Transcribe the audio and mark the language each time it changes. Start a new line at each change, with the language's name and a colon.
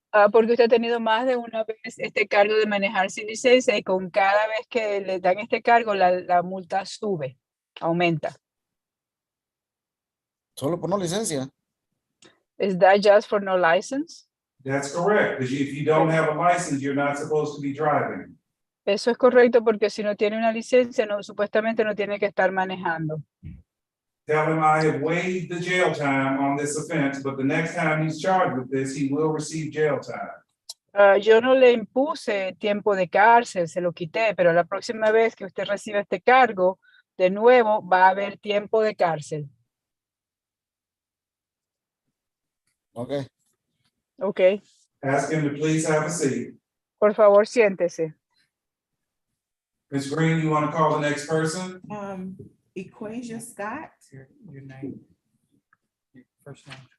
Spanish: Porque usted ha tenido más de una vez este cargo de manejar sin licencia y con cada vez que le dan este cargo, la multa sube, aumenta. Solo por no licencia.
English: Is that just for no license? That's correct, because if you don't have a license, you're not supposed to be driving.
Spanish: Eso es correcto porque si no tiene una licencia, supuestamente no tiene que estar manejando.
English: Tell him I have waived the jail time on this offense, but the next time he's charged with this, he will receive jail time.
Spanish: Yo no le impuse tiempo de cárcel, se lo quité, pero la próxima vez que usted reciba este cargo, de nuevo va a haber tiempo de cárcel.
English: Ok. Ok, Ask him to please have a seat.
Spanish: por favor, siéntese.
English: Ms. Green, you want to call the next person? Equasia Scott. Your name. Your first name.